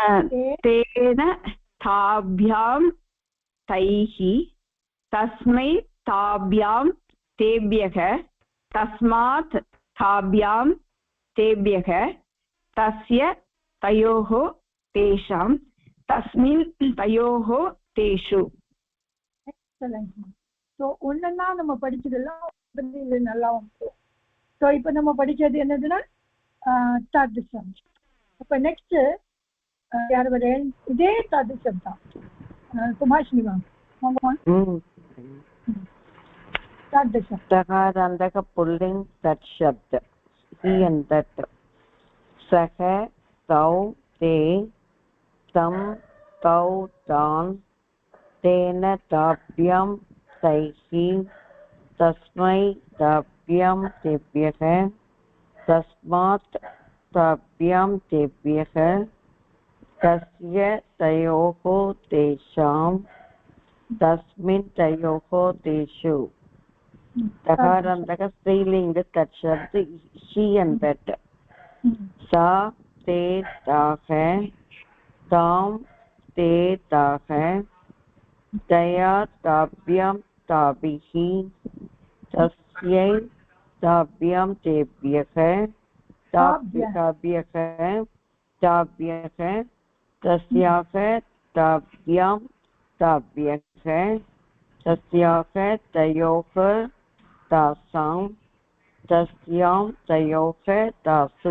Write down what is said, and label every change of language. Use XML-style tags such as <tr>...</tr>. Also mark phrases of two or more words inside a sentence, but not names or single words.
<sa>तेन ताभ्यां तैः तस्मै ताभ्यां तेभ्यः तस्मात् ताभ्यां तेभ्यः तस्य तयोः तेषां तस्मिन् तयोः तेषु.</sa> <ta>எக்ஸலன்ட். ஸோ ஒன்னா நம்ம படிச்சதெல்லாம் இது நல்லா வந்து. ஸோ இப்போ நம்ம படிச்சது என்னதுன்னா தாதிசம். அப்போ நெக்ஸ்ட் யார் வரேன் இதே தாதிசம் தான் குமாஷினி மேம்.</ta> <sa>तादृशं तकारान्तक पुल्लिङ्ग तत् शब्द</sa> <en>he and that</en> <sa>सः तौ ते तं तौ तान् तेन ताभ्यां तैः तस्मै ताभ्यां तेभ्यः तस्मात् ताभ्यां तेभ्यः तस्य तयोः तेषां तस्मिन् तयोः तेषु. तकारान्तक स्त्रीलिङ्ग तत् शब्द</sa> <en>she and that</en> <sa>सा ते ताः तां ते ताः तया ताभ्यां ताभिः तस्यै ताभ्यां तेभ्यः ताभ्यः ताभ्यः तस्याः ताभ्यां ताभ्यः तस्याः तयोः तासां तस्यां तयोः तासु.</sa>